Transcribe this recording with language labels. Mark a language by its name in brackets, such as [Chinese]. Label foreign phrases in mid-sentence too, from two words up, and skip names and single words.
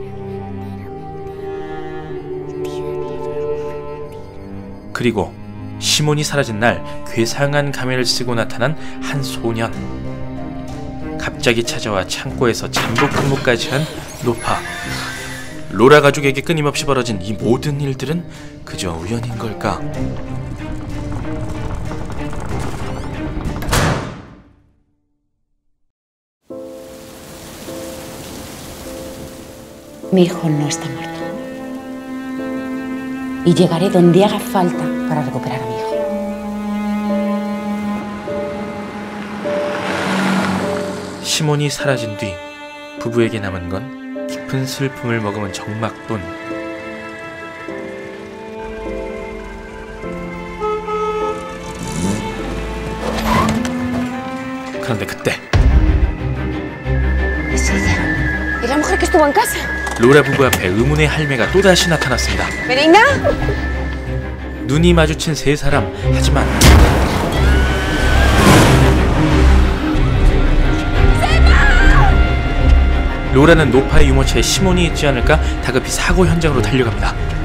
[Korean] 그리고 시몬이 사라진 날 괴상한 가면을 쓰고 나타난 한 소년. 갑자기 찾아와 창고에서 잠복 근무까지 한 노파. 로라 가족에게 끊임없이 벌어진 이 모든 일들은 그저 우연인 걸까? [Spanish] Mi hijo no está muerto. Y llegaré donde haga falta para recuperar a mi hijo. [Korean] 시몬이 사라진 뒤 부부에게 남은 건 깊은 슬픔을 머금은 적막뿐. 그런데 그때 [Spanish] Es ella. Es la mujer que estuvo en casa. [Korean] 로라 부부 앞에 의문의 할매가 또다시 나타났습니다. Benigna. 눈이 마주친 세 사람. 하지만 로라는 노파의 유모차에 시몬이 있지 않을까 다급히 사고 현장으로 달려갑니다.